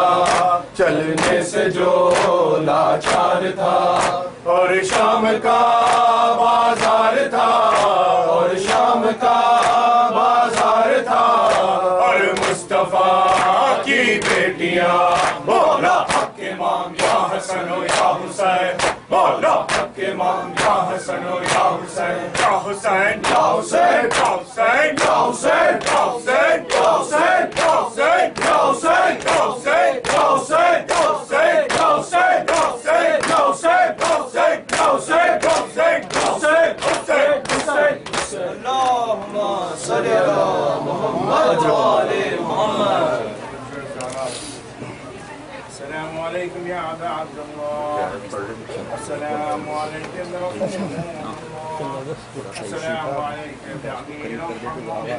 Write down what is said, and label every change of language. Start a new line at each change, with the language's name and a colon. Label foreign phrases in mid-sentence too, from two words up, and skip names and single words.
Urdu: چلنے سے جو لاچار تھا. اور شام کا بازار تھا. اور شام کا بازار تھا. اور مصطفیٰ کی بیٹیاں مولا حق امام یا حسن یا حسین. مولا حق امام یا حسن یا حسین. یا حسین یا حسین یا حسین یا حسین یا حسین یا حسین یا حسین یا حسین یا حسین یا حسین یا حسین یا حسین یا حسین یا حسین یا حسین یا حسین یا حسین یا حسین حسین حسین.
Arabic: اللہم صلی علی محمد و آل محمد. السلام عليكم يا أبا عبد الله. السلام عليك يا رسول الله. السلام عليك يا أمير المؤمنين.